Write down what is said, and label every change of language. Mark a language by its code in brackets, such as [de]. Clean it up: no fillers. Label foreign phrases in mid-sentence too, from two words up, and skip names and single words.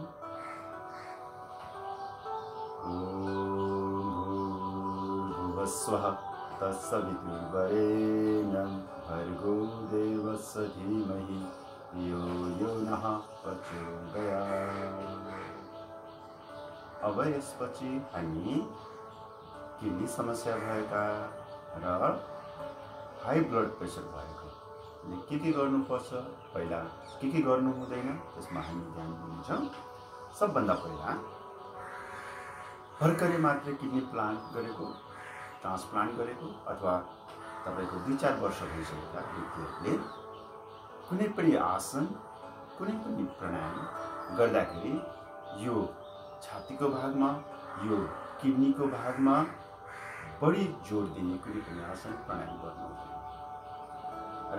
[sa] ओम भूर्भुवः स्वः तत्सवितुर्वरेण्यं भर्गो देवस्य धीमहि धियो नः प्रचोदयात्। [ne] अब यसपछि हामी किडनी समस्या भएका र [en] high blood pressure [ne] भएको के गर्नुपर्छ, पहिला के गर्नु हुँदैन, त्यसमा हामी ध्यान दिन्छौं। सबभन्दा पहिला भर्खरै मात्र [en] kidney transplant [ne] गरेको अथवा तपाईको 2-4 वर्ष भइसकेका व्यक्तिहरूले कुनै पनि आसन, कुनै पनि प्राणायाम गर्दाखेरि यो छातीको भागमा, यो किडनीको भागमा बढी जोड दिने कुनै पनि आसन प्राणायाम गर्नु हुँदैन।